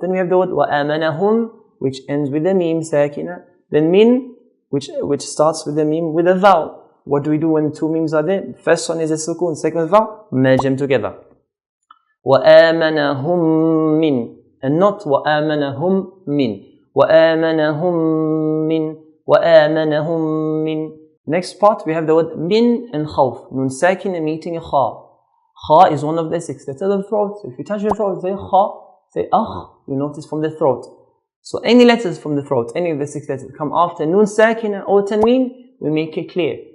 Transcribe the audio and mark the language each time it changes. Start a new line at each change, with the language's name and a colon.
English: Then we have the word wa amanahum, which ends with the mim sakina. Then min, which starts with the mim with a vowel. What do we do when two mims are there? First one is a sukun, second vowel, merge them together.
Arabic: وَآمَنَهُمْ مِنْ,
English: and not
Arabic: وَآمَنَهُمْ مِنْ. وَآمَنَهُمْ مِنْ. وَآمَنَهُمْ مِنْ.
English: Next part, we have the word min and khawf. Nun sakin and meeting a kha. Kha is one of the 6 letters of the throat. So if you touch the throat, say kha, say akh, you notice from the throat. So any letters from the throat, any of the 6 letters come after nun sakina or tanween, we make it clear.